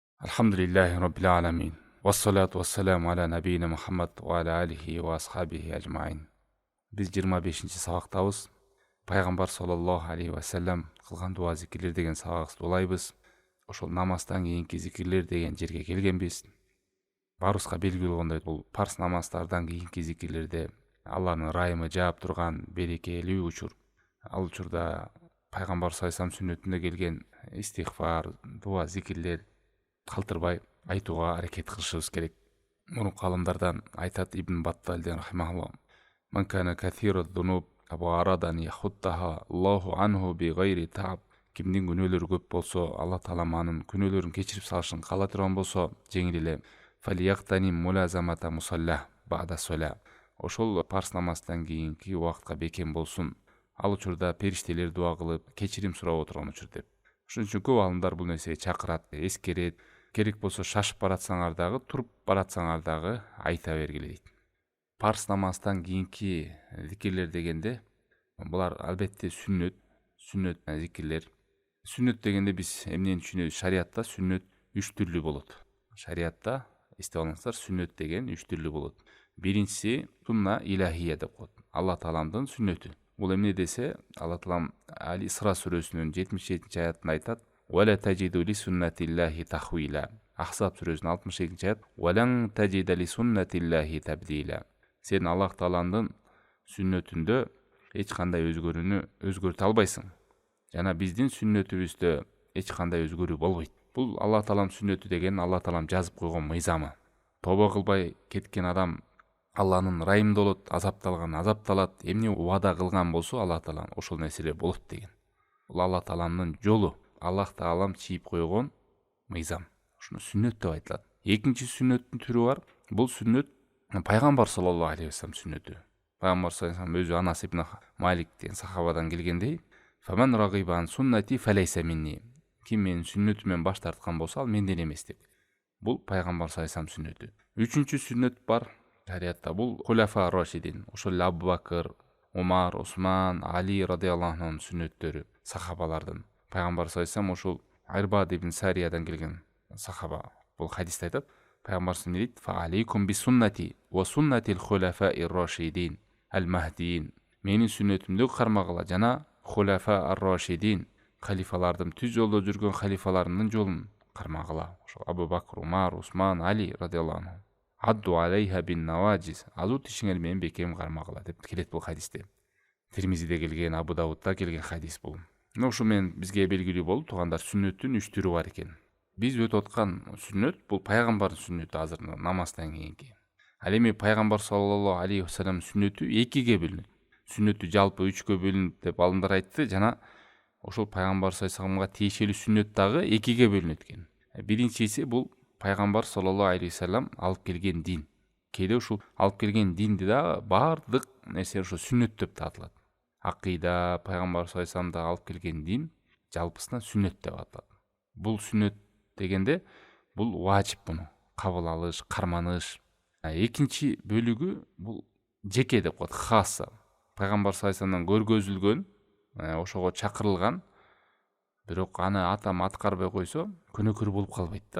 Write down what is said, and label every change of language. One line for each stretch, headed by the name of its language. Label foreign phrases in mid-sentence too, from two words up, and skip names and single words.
Arabic: الحمد لله رب العالمين. والصلاة والسلام على نبينا محمد وعلى آله وأصحابه أجمعين.
Kyrgyz: Biz 25-ci сабактабыз. Пайгамбар
Arabic: صلى الله عليه وسلم
Kyrgyz: кылган дуа зикирлер деген сабакты улайбыз. Ошол намаздан кийинки зикирлер деген жерге келгенбиз. Барыбызга белгилүү болгондой, бул парс намаздардан кийинки зикирлерде Алланын ырайымы жаап турган берекелүү учур. Ал учурда Пайгамбар
Arabic: صلى الله عليه وسلم
Kyrgyz: сүннөтүндө келген истигфар, дуа, зикирлер калтырбай айтууга аракет кылышыбыз керек. Мурунку алымдардан айтат Ибн Батталден рахимахуллах:
Arabic: "من كان كثير ذنوب وأراد أن يحطها الله عنه بغير تعب."
Kyrgyz: Кимдин күнөөлөрү көп болсо, Алла таала анын күнөөлөрүн кечирип салышын каала турган болсо, жеңил эле
Arabic: فليغتنم ملازمة مصلى بعد الصلاة.
Kyrgyz: Ошол парс намаздан кийинки убакытка бекем болсун. Ал учурда периштелер дуа кылып, кечирим сурап отурган учур деп. Ошон үчүн көп алымдар бул нерсеге чакырат, эскерет. Керек болсо шашып баратсаңар дагы, туруп баратсаңар дагы айта бергиле дейт. Парс намаздан кийинки зикирлер дегенде, булар албетте сүннөт зикирлер. Сүннөт дегенде биз эмнени түшүнөбүз? Шариатта сүннөт 3 түрлүү болот. Шариатта эстеп алыңыздар, сүннөт деген 3 түрлүү болот. Биринчиси
Arabic: سنة إلهية
Kyrgyz: деп коет. Алла тааламдын сүннөтү. Бул эмне десе, Алла таалам Ал-Исра сүрөсүнүн 77-ci аятында айтат:
Arabic: "ولا تجد لسنة الله تحويلا."
Kyrgyz: Ахзаб сүрөсүнүн 62-ci аят:
Arabic: "ولن تجد لسنة الله تبديلا."
Kyrgyz: Сен Аллах тааландын сүннөтүндө эч кандай өзгөрүүнү өзгөртө албайсың. Жана биздин сүннөтүбүздө эч кандай өзгөрүү болбойт. Бул Алла таалам сүннөтү деген Алла таалам жазып койгон мыйзамы. Тобо кылбай кеткен адам Алланын ырайымында болот, азапталган азапталат. Эмне убада кылган болсо Алла таалам ошол нерселер болот деген. Бул Алла тааламдын жолу. Аллах таалам чийип койгон мыйзам. Ушуну сүннөт деп айтылат. Экинчи сүннөттүн түрү бар. Бул сүннөт Пайгамбар
Arabic: صلى الله عليه وسلم
Kyrgyz: сүннөтү. Пайгамбар
Arabic: صلى الله عليه وسلم
Kyrgyz: өзү Анас ибн Малик деген сахабадан келгендей:
Arabic: "فمن رغب عن سنتي فليس مني."
Kyrgyz: Ким менин сүннөтүмөн баш тарткан болсо, ал менден эмес деп. Бул Пайгамбар
Arabic: صلى الله عليه وسلم
Kyrgyz: сүннөтү. Үчүнчү сүннөт бар шариатта. Бул
Arabic: الخلفاء الراشدين.
Kyrgyz: Ошол эле Абу Бакыр, Умар, Усман, Али
Arabic: رضي الله عنه
Kyrgyz: сүннөттөрү, сахабалардын. Пайгамбар
Arabic: صلى الله عليه وسلم
Kyrgyz: ошол Арбад ибн Сариядан келген сахаба бул хадисте айтат: Пайгамбар
Arabic: صلى الله عليه وسلم
Kyrgyz: дейт:
Arabic: "فعليكم بسنتي وسنة الخلفاء الراشدين المهديين."
Kyrgyz: Менин сүннөтүмдү кармагыла жана
Arabic: الخلفاء الراشدين,
Kyrgyz: халифалардын түз жолдо жүргөн халифаларымдын жолун кармагыла. Ошол Абу Бакр, Умар, Усман, Али
Arabic: رضي الله عنه. عضوا عليها بالنواجذ.
Kyrgyz: Азу тишиңер менен бекем кармагыла деп келет бул хадисте. Тирмизиде келген, Абу Давудда келген хадис бул. Ошо менен бизге белгилүү болуп тургандар, сүннөттүн 3 түрү бар экен. Биз өтүп аткан сүннөт бул пайгамбардын сүннөтү азыр намаздан кийинки. Ал эми пайгамбар
Arabic: صلى الله عليه وسلم
Kyrgyz: сүннөтү экиге бөлүнөт. Сүннөтү жалпы 3кө бөлүнөт деп алымдар айтты, жана ошол пайгамбар
Arabic: صلى الله عليه وسلم
Kyrgyz: тиешелүү сүннөт дагы экиге бөлүнөт экен. Биринчиси бул пайгамбар
Arabic: صلى الله عليه وسلم
Kyrgyz: алып келген дин. Кээде ушул алып келген динди да баардык нерсе ошо сүннөт деп аталат. Акыйда, пайгамбар
Arabic: صلى الله عليه وسلم
Kyrgyz: да алып келген дин жалпысынан сүннөт деп аталат. Бул сүннөт дегенде бул важип, муну кабыл алыш, карманыш. Экинчи бөлүгү бул жеке деп коет, хасса. Пайгамбар
Arabic: صلى الله عليه وسلم
Kyrgyz: көргөзүлгөн, ошого чакырылган, бирок аны атам аткарбай койсо күнөөкөр болуп калбайт да.